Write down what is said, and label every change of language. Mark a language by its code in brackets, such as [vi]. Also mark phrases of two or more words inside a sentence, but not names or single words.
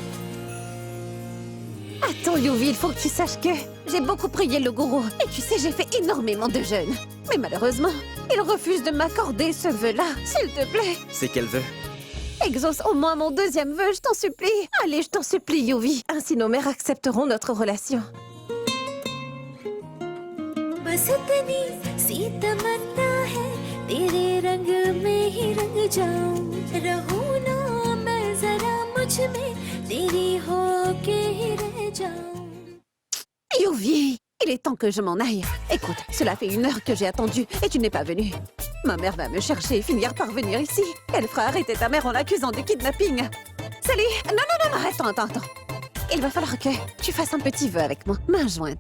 [fr] Attends, Yuvi, il faut que tu saches que j'ai beaucoup prié le gourou. Et tu sais, j'ai fait énormément de jeûnes. Mais malheureusement, il refuse de m'accorder ce vœu-là. S'il te plaît, C'est qu'elle veut. exauce au moins mon deuxième vœu, je t'en supplie. Allez, je t'en supplie, Yuvi. Ainsi, nos mères accepteront notre relation. [hi] बस इतनी सी तमन्ना है तेरे रंग में ही रंग जाऊं रहूं ना मैं जरा मुझ में तेरी होके ही रह जाऊं [fr] Yuvi, il est temps que je m'en aille. Écoute, cela fait 1 heure que j'ai attendu et tu n'es pas venu. Ma mère va me chercher et finir par venir ici. Elle fera arrêter ta mère en l'accusant de kidnapping. Salut! Non, attends. Il va falloir que tu fasses un petit vœu avec moi, main jointe.